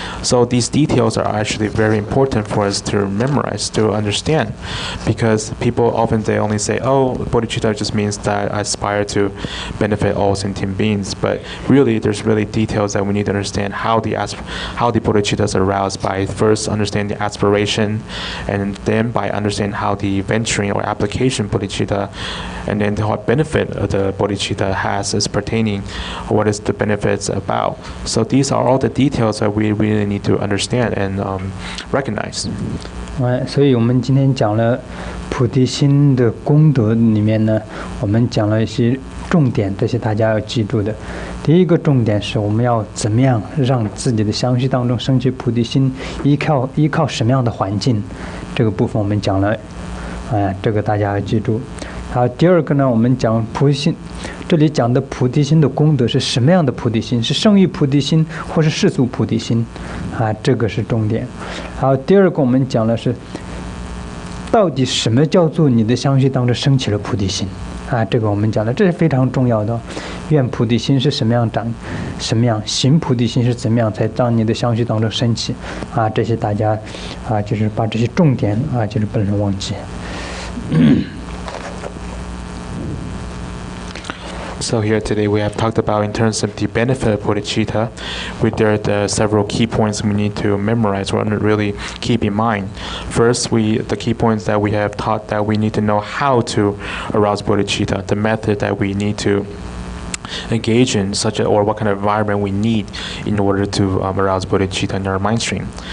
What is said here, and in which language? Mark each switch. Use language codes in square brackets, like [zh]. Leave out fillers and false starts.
[en] So these details are actually very important for us to memorize, to understand, because people often they only say, "Oh, bodhicitta just means that I aspire to benefit all sentient beings," but really, there's really details that we need to understand how the bodhicitta is aroused by first understanding the aspiration, and then by understanding how the venturing or application bodhicitta, and then what benefit the bodhicitta has is pertaining, what is the benefits about. So these are all the details that we really need to understand and recognize. [zh] 所以我们今天讲了菩提心的功德里面呢，我们讲了一些重点，这些大家要记住的。第一个重点是我们要怎么样让自己的相续当中升起菩提心，依靠什么样的环境，这个部分我们讲了，这个大家要记住。好，第二个呢，我们讲菩提心，这里讲的菩提心的功德是什么样的菩提心？是圣域菩提心，或是世俗菩提心？这个是重点。好，第二个我们讲的是，到底什么叫做你的相续当中升起了菩提心？这个我们讲的，这是非常重要的。愿菩提心是什么样长，什么样行菩提心是怎么样才让你的相续当中升起？这些大家就是把这些重点就是不能忘记。 [en] So here today we have talked about in terms of the benefit of bodhicitta. There are several key points we need to memorize or really keep in mind. First, the key points that we have taught that we need to know how to arouse bodhicitta, the method that we need to engage in or what kind of environment we need in order to arouse bodhicitta in our mind stream.